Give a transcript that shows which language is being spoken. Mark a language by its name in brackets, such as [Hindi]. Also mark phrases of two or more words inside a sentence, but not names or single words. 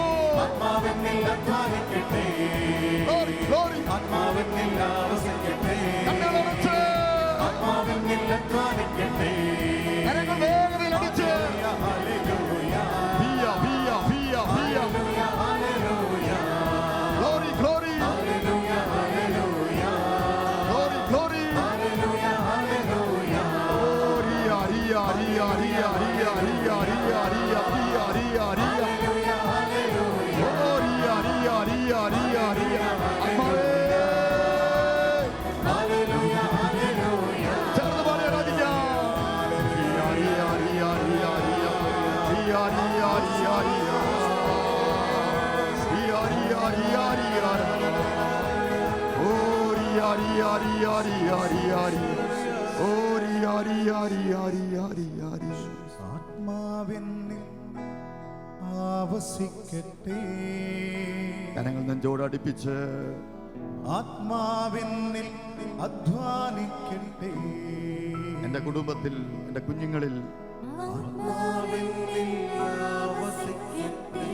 [Malayalam] ആത്മാവിൽ അധ്വാനിക്കട്ടെ. [English] Glory, glory. [Malayalam] ആത്മാവിൽ ആവസിക്കട്ടെ. കണ്ണുകളടച്ച് ആത്മാവിൽ അധ്വാനിക്കട്ടെ. കരങ്ങൾ വേഗതയിൽ അടിച്ച് ഹല്ലേലൂയ, ഹല്ലേലൂയ. [English] Glory, glory. Hallelujah, hallelujah. Glory, glory. Hallelujah, hallelujah. Oh, ria, ria, ria, ria, ria, ria, ria, ria, ria, ria, ria. Hallelujah, hallelujah. Oh, ria, ria, ria, ria, ria. [Malayalam] ആത്മാവേ, [English] Hallelujah, hallelujah. [Malayalam] ചേർന്ന് പാടി ആരാധിക്കാം. Ria, ria, ria, ria, ria. Ria, ria, ria, ria. Ria, ria, ria, ria. Oh, ria, ria, ria, ria, ria, ria. Oh, ria, ria, ria, ria, ria, ria. ആത്മാവെന്നിൽ ആവസിക്കട്ടെ. കരങ്ങൾ നെഞ്ചോട് അടുപ്പിച്ച് ആത്മാവെന്നിൽ അധ്വാനിക്കട്ടെ. എൻ്റെ കുടുംബത്തിൽ, എൻ്റെ കുഞ്ഞുങ്ങളിൽ ആത്മാവെന്നിൽ ആവസിക്കട്ടെ.